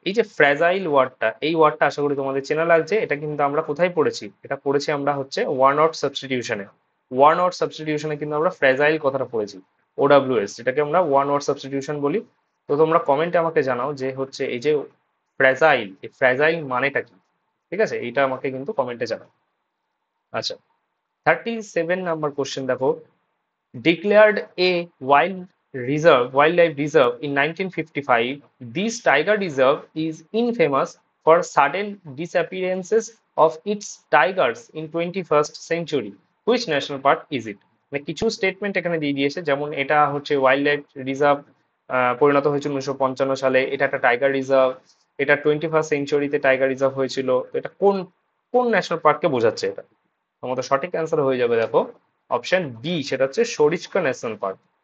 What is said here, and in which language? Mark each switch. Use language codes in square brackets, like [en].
[bn] এই যে ফ্র্যাজাইল ওয়ার্ডটা, এই ওয়ার্ডটা আশা করি তোমাদের চেনা লাগছে। এটা কিন্তু আমরা কোথায় পড়েছি, এটা পড়েছি আমরা হচ্ছে ওয়ান আউট সাবস্টিটিউশনে। ওয়ান আউট সাবস্টিটিউশনে কিন্তু আমরা ফ্র্যাজাইল কথাটা পড়েছি, ওডাব্লিউএস, যেটাকে আমরা ওয়ান আউট সাবস্টিটিউশন বলি। তো তোমরা কমেন্টে আমাকে জানাও যে হচ্ছে এই যে ফ্র্যাজাইল, এই ফ্র্যাজাইল মানেটা কি। ঠিক আছে, এইটা আমাকে কিন্তু কমেন্টে জানাও। আচ্ছা, 37 নম্বর কোশ্চেন দেখো, [en] declared a wildlife reserve in 1955, this tiger reserve is infamous for sudden disappearances of its tigers in 21st century. Which national park is it? [bn] মানে কিছু স্টেটমেন্ট এখানে দিয়ে দিয়েছে, যেমন এটা হচ্ছে ওয়াইল্ড লাইফ রিজার্ভ পরিণত হয়েছিল 1955 সালে, এটা একটা টাইগার রিজার্ভ, এটা 21st সেঞ্চুরিতে টাইগার রিজার্ভ হয়েছিল। তো এটা কোন কোন ন্যাশনাল পার্ককে বোঝাচ্ছে এটা? আমাদের সঠিক অ্যান্সার হয়ে যাবে দেখো অপশন বি, সেটা হচ্ছে সরিস্কা ন্যাশনাল পার্ক।